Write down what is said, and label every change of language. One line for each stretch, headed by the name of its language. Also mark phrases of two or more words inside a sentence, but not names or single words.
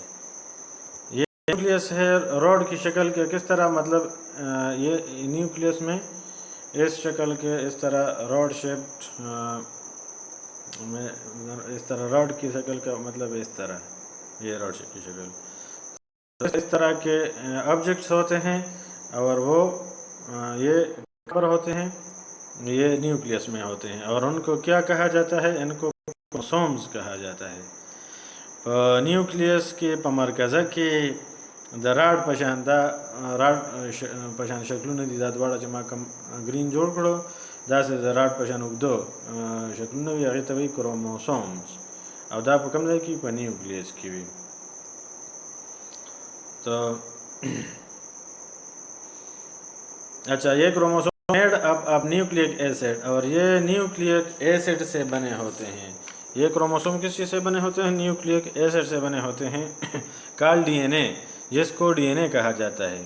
Urdu: یہ نیوکلیس ہے روڈ کی شکل کے، کس طرح مطلب یہ نیوکلیس میں اس شکل کے اس طرح
English: rod shaped
Urdu: میں، اس طرح روڈ کی شکل کا مطلب اس طرح یہ
English: rod shape
Urdu: کی شکل، اس طرح کے آبجیکٹس ہوتے ہیں اور وہ یہ پر ہوتے ہیں، یہ نیوکلیس میں ہوتے ہیں اور ان کو کیا کہا جاتا ہے؟ ان کو کروموسومز کہا جاتا ہے۔
Pashto: نیوکلیس کے مرکزه کې د راډ پشان دا راډ پشان شکلونه دي، دا دواړه چې ما کوم گرین جوړ کړو داسې د راډ پشان اوږده شکلونه وي، هغې ته وایي کروموسومز، او دا په کوم ځای کې؟ په نیوکلیس کې وي۔
Urdu: تو اچھا، یہ کروموسوم
English: made up of nucleic acid,
Urdu: اور یہ
English: nucleic acid
Urdu: سے بنے ہوتے ہیں۔ یہ کروموسوم کس چیز سے بنے ہوتے ہیں؟
English: nucleic acid
Urdu: سے بنے ہوتے ہیں،
English: call DNA,
Urdu: جس کو
English: DNA
Urdu: کہا جاتا ہے۔